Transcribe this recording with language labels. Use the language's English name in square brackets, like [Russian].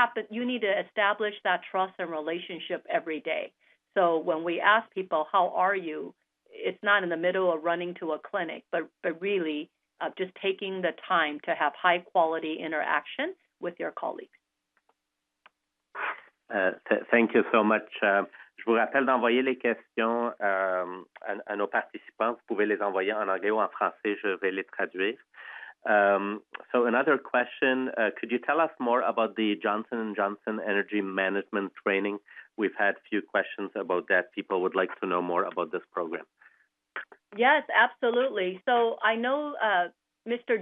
[English] You need to establish that trust and relationship every day. So when we ask people, how are you? It's not in the middle of running to a clinic, but really just taking the time to have high quality interaction with your colleagues. Thank you so much. [French] Je vous rappelle d'envoyer les questions à nos participants. Vous pouvez les envoyer en anglais ou en français. Je vais les traduire. [English] So another question, could you tell us more about the Johnson & Johnson Energy Management Training? We've had a few questions about that. People would like to know more about this program. Yes, absolutely. So I know Mr.